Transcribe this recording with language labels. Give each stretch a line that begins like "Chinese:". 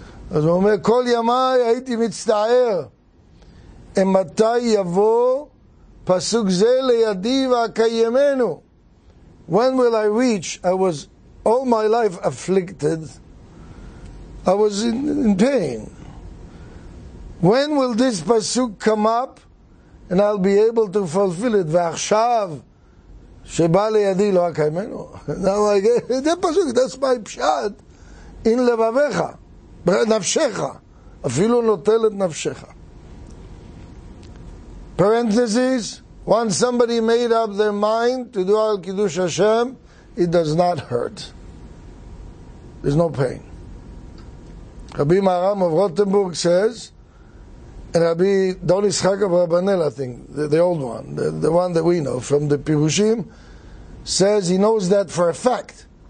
Hebrew: אז הוא אומר, כל ימי הייתי מצטער, מתי יבוא פסוק זה לידי והקיימנו.
English: When will I reach? I was all my life afflicted. I was in pain. When will this pasuk come up and I'll be able to fulfill it?
Hebrew: ועכשיו שבא לידי לא הקיימנו.
English: Now I get that pasuk, that's my pshat.
Hebrew: in לבביך, נפשך, אפילו נוטל את נפשך.
English: Parentheses, once somebody made up their mind to do Al Kiddush Hashem, it does not hurt. There's no pain. Rabbi Maharam of Rothenburg says, and Rabbi Don Yitzchak of Rabbanel, I think, the old one, the one that we know from the Pirushim, says he knows that for a fact.